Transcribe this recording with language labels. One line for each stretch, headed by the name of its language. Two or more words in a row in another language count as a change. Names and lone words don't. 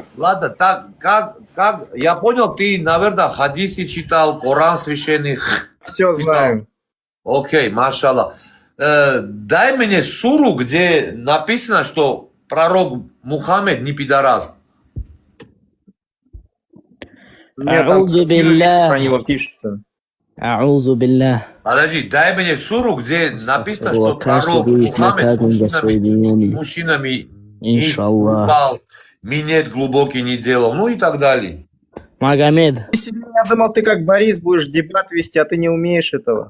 Russian: Ладно, так, как, я понял, ты, наверное, хадисы читал, Коран священный. Все знаем. Окей, машаллах. Дай мне суру, где написано, что пророк Мухаммед не пидорас.
Arabic: أعوذ بالله.
Russian: Про него пишется.
Arabic: أعوذ بالله.
Russian: Подожди, дай мне суру, где написано, что пророк Мухаммед с мужчинами не спал, минет глубокий не делал, ну и так далее. Магомед. Я думал, ты как Борис будешь дебат вести, а ты не умеешь этого.